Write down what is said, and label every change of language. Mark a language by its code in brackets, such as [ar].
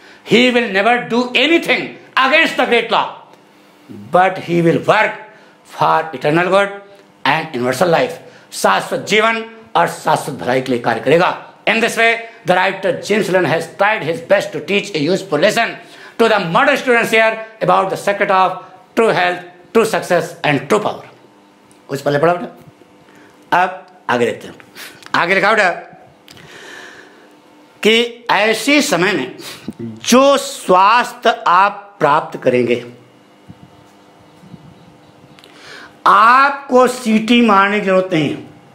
[en] He will never do anything against the great law, but he will work for eternal good and universal life. [hi] शाश्वत जीवन और शाश्वत भलाई के लिए कार्य करेगा। [en] In this way, the writer James Allen has tried his best to teach a useful lesson to the modern students here about the secret of true health, true success and true power. [hi] कुछ पहले पढ़ा बेटा, अब आगे देखते हैं। आगे लिखा बेटा कि ऐसे समय में जो स्वास्थ्य आप प्राप्त करेंगे, आपको सीटी मारने की जरूरत नहीं है।